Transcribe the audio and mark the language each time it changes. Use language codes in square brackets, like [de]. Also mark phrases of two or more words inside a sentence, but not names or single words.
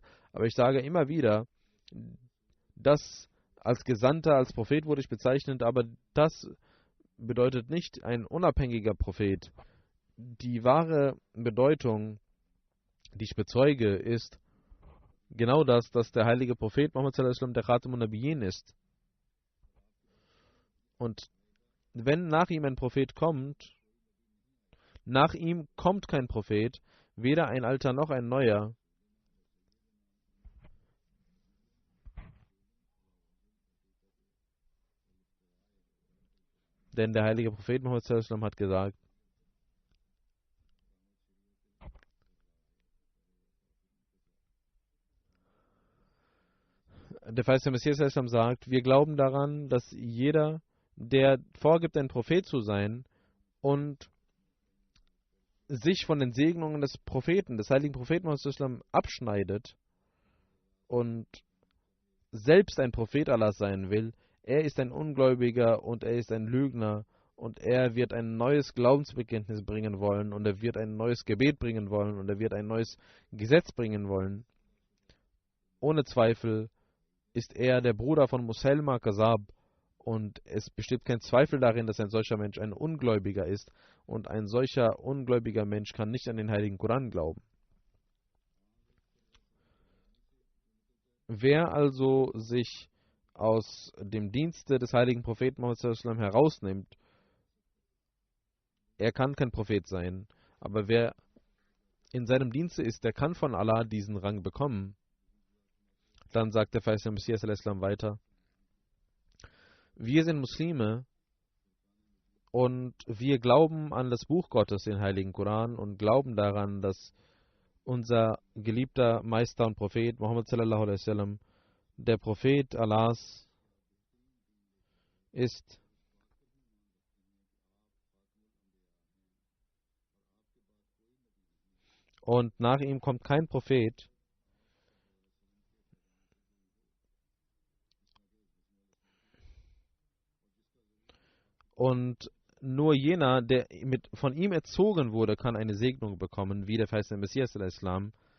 [de] Aber ich sage immer wieder, dass als Gesandter, als Prophet wurde ich bezeichnet, aber das bedeutet nicht ein unabhängiger Prophet. Die wahre Bedeutung, die ich bezeuge, ist genau das, dass der heilige Prophet Muhammad [ar] صلى الله عليه وسلم [de] der [ar] خاتم النبيين [de] ist. Und wenn nach ihm ein Prophet kommt, nach ihm kommt kein Prophet, weder ein alter noch ein neuer. Denn der heilige Prophet Muhammad [ar] صلى الله عليه وسلم [de] hat gesagt: Der verheißene Messias [ar] صلى الله عليه وسلم [de] sagt, wir glauben daran, dass jeder, der vorgibt, ein Prophet zu sein und sich von den Segnungen des Propheten, des heiligen Propheten Muhammad [ar] صلى الله عليه وسلم [de] abschneidet und selbst ein Prophet Allah sein will, er ist ein Ungläubiger und er ist ein Lügner und er wird ein neues Glaubensbekenntnis bringen wollen und er wird ein neues Gebet bringen wollen und er wird ein neues Gesetz bringen wollen. Ohne Zweifel ist er der Bruder von Musailma Kazab und es besteht kein Zweifel darin, dass ein solcher Mensch ein Ungläubiger ist und ein solcher ungläubiger Mensch kann nicht an den heiligen Koran glauben. Wer also sich aus dem Dienste des heiligen Propheten Muhammad [ar] صلى الله عليه وسلم [de] herausnimmt, er kann kein Prophet sein, aber wer in seinem Dienste ist, der kann von Allah diesen Rang bekommen. Dann sagt der verheißene Messias [ar] صلى الله عليه وسلم [de] weiter: Wir sind Muslime und wir glauben an das Buch Gottes, den Heiligen Koran, und glauben daran, dass unser geliebter Meister und Prophet Muhammad [ar] صلى الله عليه وسلم [de] der Prophet Allahs ist. Und nach ihm kommt kein Prophet. Und nur jener, der von ihm erzogen wurde, kann eine Segnung bekommen, wie der verheißene Messias al-Islam.